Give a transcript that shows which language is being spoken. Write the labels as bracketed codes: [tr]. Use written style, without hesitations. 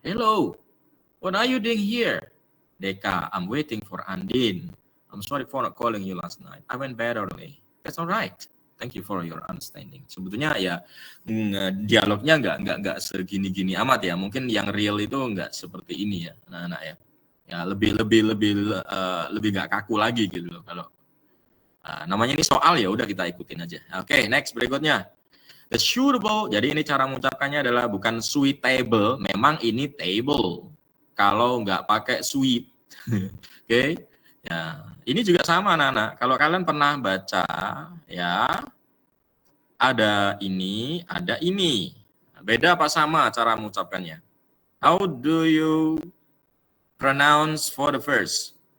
[en] Hello, what are you doing here? Deka, I'm waiting for Andin. I'm sorry for not calling you last night. I went bed early. That's alright. Thank you for your understanding. [id] Sebetulnya ya dialognya nggak segini-gini amat ya. Mungkin yang real itu nggak seperti ini ya, anak-anak ya. Ya lebih nggak kaku lagi gitu loh kalau namanya ini soal ya udah kita ikutin aja. Oke, next berikutnya [en] the suitable. [id] Jadi ini cara mengucapkannya adalah bukan suitable, memang ini table kalau nggak pakai sweet. Oke. Ya ini juga sama anak-anak, kalau kalian pernah baca ya ada ini beda apa sama cara mengucapkannya? [en] How do you pronounce for the first?